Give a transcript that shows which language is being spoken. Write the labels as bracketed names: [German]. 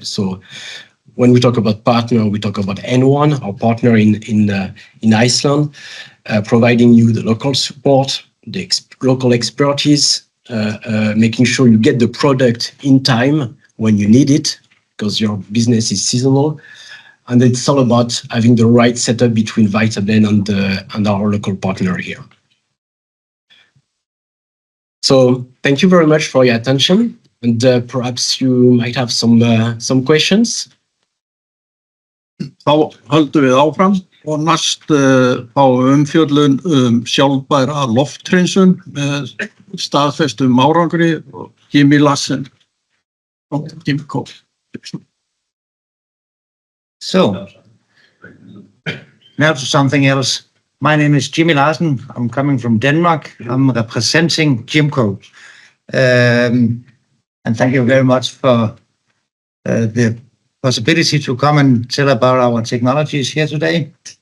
[English] So when we talk about partner, we talk about N1, our partner in Iceland, providing you the local support, the local expertise, making sure you get the product in time when you need it, because your business is seasonal. And it's all about having the right setup between VitaBlend and our local partner here. So thank you very much for your attention. And perhaps you might have some questions. [Icelandic] Þá höldum við áfram og næst fáum umfjöllun sjálfbæra lofthreinsun með staðfestum árangri og Jimmy Larsen from Gimco. [English] So, now to something else. My name is Jimmy Larsen. I'm coming from Denmark. I'm representing Gimco. And thank you very much for the possibility to come and tell about our technologies here today.